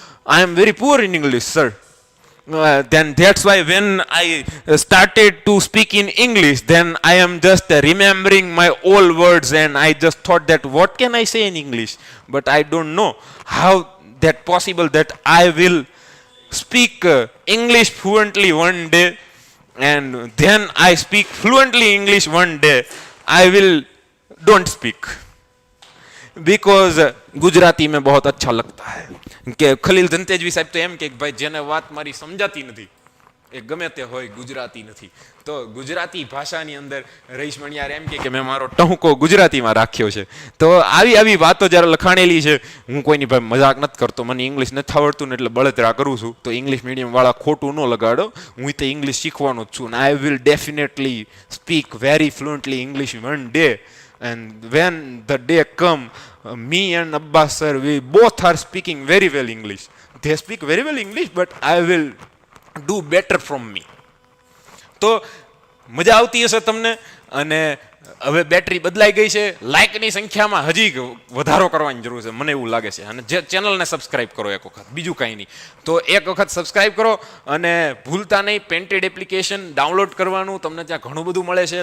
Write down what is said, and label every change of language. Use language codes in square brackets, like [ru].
[en] I am very poor in English, sir. Then that's why when I started to speak in English, then I am just remembering my old words and I just thought that what can I say in English? But I don't know how that possible that I will speak English fluently one day and then I speak fluently English one day I will don't speak. [hi] Because Gujarati में बहुत अच्छा लगता है. [gu] કે ખલીલ ધનતેજવી સાહેબ તો એમ કે ભાઈ જેને વાત મારી સમજાતી નથી એ ગમે તે હોય ગુજરાતી નથી. તો ગુજરાતી ભાષાની અંદર રહીશ મણિયાર એમ કે મેં મારો ટહુકો ગુજરાતીમાં રાખ્યો છે. તો આવી વાતો જ્યારે લખાણેલી છે, હું કોઈની ભાઈ મજાક નથી કરતો, મને ઇંગ્લિશ નથી આવડતું ને એટલે બળતરા કરું છું. તો ઇંગ્લિશ મીડિયમવાળા ખોટું ન લગાડો, હું તો ઇંગ્લિશ શીખવાનો જ છું. [en] I will definitely speak very fluently English one day. And when the day come, me and Abbas sir, we both are speaking very well English. They speak very well English, but I will do better from me. [gu] તો મજા આવતી હશે તમને. અને હવે battery બદલાઈ ગઈ છે, લાઇકની સંખ્યામાં હજી વધારો કરવાની જરૂર છે મને એવું લાગે છે. અને જે ચેનલને સબસ્ક્રાઇબ કરો એક વખત, બીજું કાંઈ નહીં, તો એક વખત સબસ્ક્રાઇબ કરો. અને ભૂલતા નહીં પેન્ટેડ એપ્લિકેશન ડાઉનલોડ કરવાનું, તમને ત્યાં ઘણું બધું મળે છે.